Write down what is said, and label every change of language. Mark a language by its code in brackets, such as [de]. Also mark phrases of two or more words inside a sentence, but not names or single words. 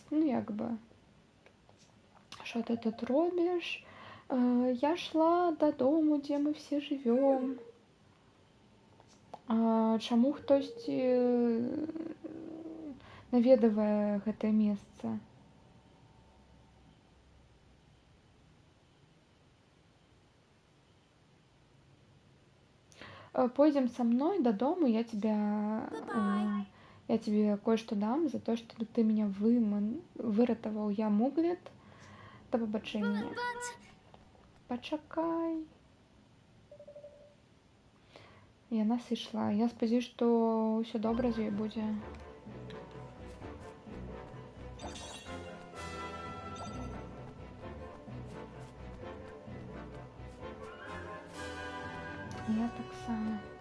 [be] Ну, як бы. Што ты тут робіш? Я шла дадому, дзе мы все жывём. Чаму хтосьці наведвае гэтае месца? [ru] Пойдем со мной додому, я тебе кое-что дам за то, что ты меня выратаваў. [uk] Я Муглет. До побачення. [be] Пачакай. Яна сышла. Я спадзяюсь, што ўсё добра з ёй будзе. Я таксама.